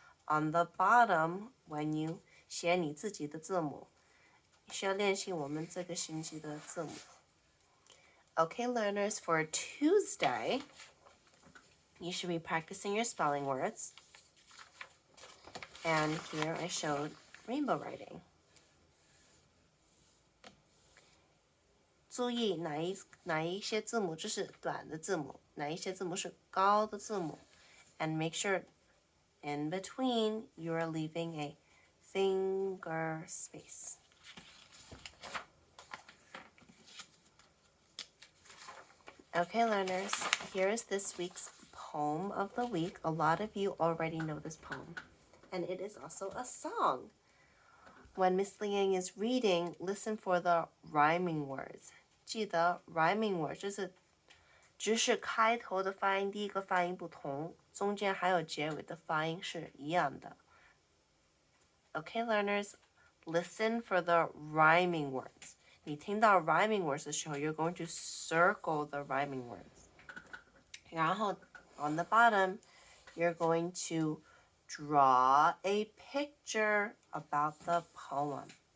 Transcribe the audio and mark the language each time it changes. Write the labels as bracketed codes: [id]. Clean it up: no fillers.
[en] On the bottom, when you [zh] 写你自己的字母，需要练习我们这个星期的字母。 [en] Okay, learners, for Tuesday, you should be practicing your spelling words. And here I showed rainbow writing. [zh] 注意哪一些字母就是短的字母，哪一些字母是高的字母。 [en] And make sure in between you are leaving a finger space. Okay, learners, here is this week's poem of the week. A lot of you already know this poem, and it is also a song. When Miss Liang is reading, listen for the rhyming words. [zh] 记得 rhyming words 就是只是开头的发音第一个发音不同，中间还有结尾的发音是一样的。 [en] Okay, learners, listen for the rhyming words. [zh] 你听到 [en] rhyming words [zh] 的时候 [en] you're going to circle the rhyming words. [zh] 然后 [en] on the bottom, you're going to draw a picture about the poem.